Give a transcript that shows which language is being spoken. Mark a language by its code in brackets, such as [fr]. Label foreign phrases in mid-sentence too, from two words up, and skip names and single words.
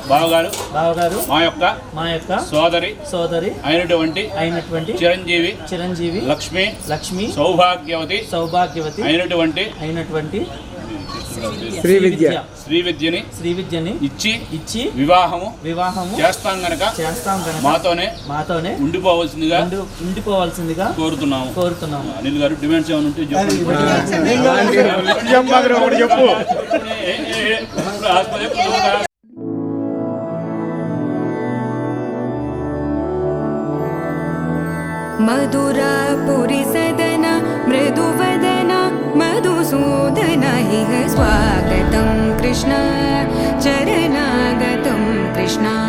[te] బావగారు మా యొక్క సోదరి అయినటువంటి చిరంజీవి లక్ష్మి సౌభాగ్యవతి అయినటువంటి శ్రీ విద్యని ఇచ్చి వివాహము చేస్తాం గనక మాతోనే ఉండిపోవాల్సిందిగా కోరుతున్నాము. అనిల్ గారు డిమాండ్స్ ఏమైనా ఉంటే చెప్పు. [sa] मधुरापुरी सदन मृदुवदन मधुसूदन इह स्वागतं कृष्ण चरणागतं कृष्ण.